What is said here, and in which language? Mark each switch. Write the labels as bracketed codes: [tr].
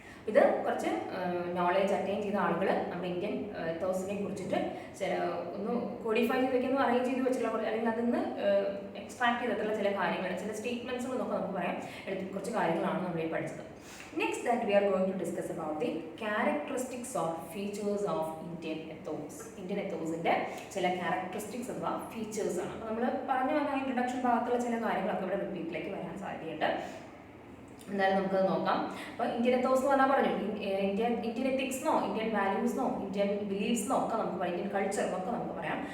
[ml] ഇത് കുറച്ച് knowledge attain ചെയ്ത ആളുകൾ നമ്മുടെ ഇന്ത്യൻ എത്തോസിനെ കുറിച്ചിട്ട് ഒന്ന് കോഡിഫൈ ചെയ്ത് വെക്കുന്നു, അറേഞ്ച് ചെയ്ത് വെച്ചിട്ടുള്ള അല്ലെങ്കിൽ അതിന്ന് എക്സ്ട്രാക്ട് ചെയ്തിട്ടുള്ള ചില കാര്യങ്ങൾ, ചില സ്റ്റേറ്റ്മെൻറ്റ്സുകളൊക്കെ നമുക്ക് പറയാം, കുറച്ച് കാര്യങ്ങളാണ് നമ്മൾ ഈ പഠിച്ചത്. [en] Next that we are going to discuss about the characteristics or features of Indian ethos. [ml] Indian ethos-ന്റെ ചില characteristics അഥവാ ഫീച്ചേഴ്സ് ആണ്. അപ്പോൾ നമ്മൾ പറഞ്ഞു വന്ന ഇൻട്രൊഡക്ഷൻ ഭാഗത്തുള്ള ചില കാര്യങ്ങളൊക്കെ ഇവിടെ റിപ്പീറ്റിലേക്ക് വരാൻ സാധ്യതയുണ്ട്. എന്തായാലും നമുക്കത് നോക്കാം. അപ്പോൾ ഇന്ത്യൻ എത്തോസ് എന്ന് പറഞ്ഞാൽ പറഞ്ഞു ഇന്ത്യൻ എത്തിക്സ്ന്നോ ഇന്ത്യൻ വാല്യൂസ്ന്നോ ഇന്ത്യൻ ബിലീഫ്സ്ന്നോ ഒക്കെ നമുക്ക് പറയാം, ഇന്ത്യൻ കൾച്ചർ എന്നൊക്കെ നമുക്ക് പറയാം.